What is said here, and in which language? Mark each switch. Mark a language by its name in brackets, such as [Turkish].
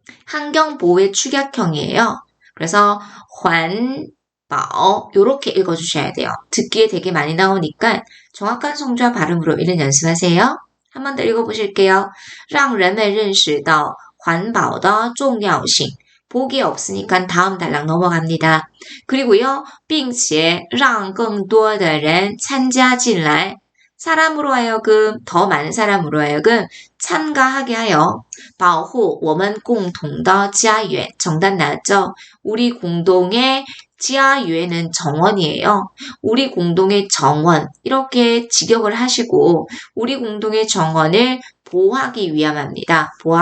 [Korean] 환경보호의 축약형이에요. 그래서 환保 요렇게 읽어주셔야 돼요. 듣기에 되게 많이 나오니까 정확한 성조와 발음으로 읽는 연습하세요. 한 번 더 읽어보실게요. [Chinese] 让人们认识到环保的重要性. [Korean] 보기 없으니까 다음 단락 넘어갑니다. 그리고요, [Chinese] 并且让更多的人参加进来. [Korean] 사람으로 하여금, 더 많은 사람으로 하여금 참가하게 하여 [Chinese] 保护我们共同的家园. [Korean] 정답 나왔죠? 우리 공동의 지하유에는 정원이에요. 우리 공동의 정원, 이렇게 직역을 하시고 우리 공동의 정원을 보호하기 위함입니다.